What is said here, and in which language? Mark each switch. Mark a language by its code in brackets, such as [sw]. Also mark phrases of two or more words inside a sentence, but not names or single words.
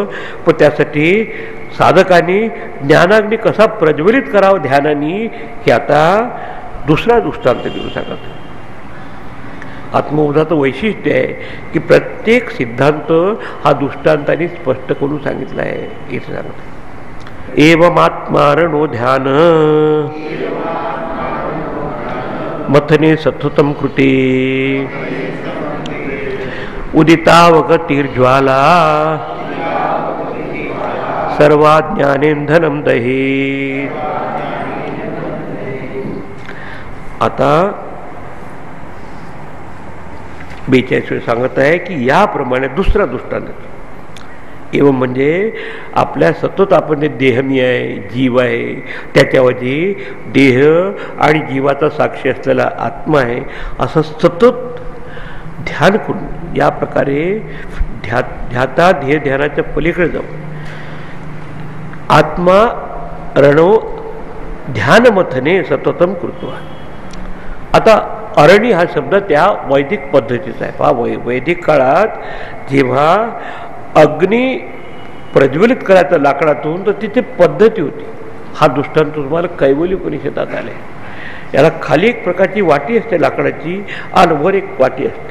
[mr] पण त्यासाठी साधकांनी ज्ञानाग्नी कसा प्रज्वलित करावं ध्यानाने हे आता दुसरा दृष्टांत देऊन सांगत. आत्मबोधाचं वैशिष्ट्य आहे की प्रत्येक सिद्धांत हा दृष्टांताने स्पष्ट करून सांगितला आहे. इथे सांगत [sa] एवमात्मारणो ध्यान मथने सततं कृते उदितावगतिर्ज्वाला सर्वाज्ञानेंधनं दहेत. [mr] आता 42 सांगत आहे की याप्रमाणे दुसरा दृष्टांत. एवं म्हणजे आपल्या सतत आपण जे देहमी आहे, जीव आहे, त्याच्यावरती देह आणि जीवाचा साक्षी असलेला आत्मा आहे असं सतत ध्यान करून या प्रकारे ध्याता ध्येय ध्यानाच्या पलीकडे जाऊ. [sa] आत्मा रणो ध्यानमथने सततम कृत्वा. [mr] आता अरणी हा शब्द त्या वैदिक पद्धतीचा आहे. पहा वैदिक काळात जेव्हा अग्नी प्रज्वलित करायचा लाकडातून तर तिथे पद्धती होती. हा दृष्टांत तुम्हाला कैवल्य उपनिषदात आले. याला खाली एक प्रकारची वाटी असते लाकडाची आणि वर एक वाटी असते.